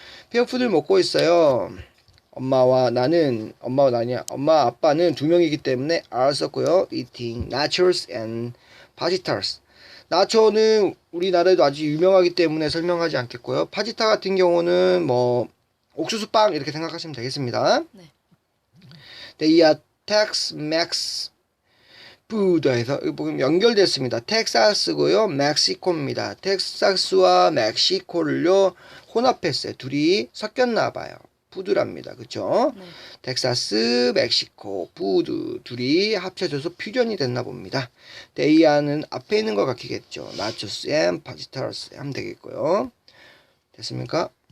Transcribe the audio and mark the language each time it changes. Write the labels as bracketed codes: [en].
[ko] 페어 푸드를 먹고 있어요. 엄마와 나는 엄마와 나냐 엄마 아빠는 두 명이기 때문에 are 썼고요. [en] eating nachos and fajitas. [ko] 나초는 우리나라에도 아주 유명하기 때문에 설명하지 않겠고요. 파지타 같은 경우는 뭐 옥수수빵 이렇게 생각하시면 되겠습니다. 네. [en] They are Tex-Mex food [ko] 해서 보면 연결됐습니다. 텍사스고요. 멕시코입니다. 텍사스와 멕시코를요 혼합했어요. 둘이 섞였나 봐요. 푸드랍니다. 그쵸? 네. 텍사스, 멕시코, 푸드 둘이 합쳐져서 퓨전이 됐나 봅니다. 데이아는 앞에 있는 거 같겠죠. 나초스 앤 파지타스 하면 되겠고요. 됐습니까?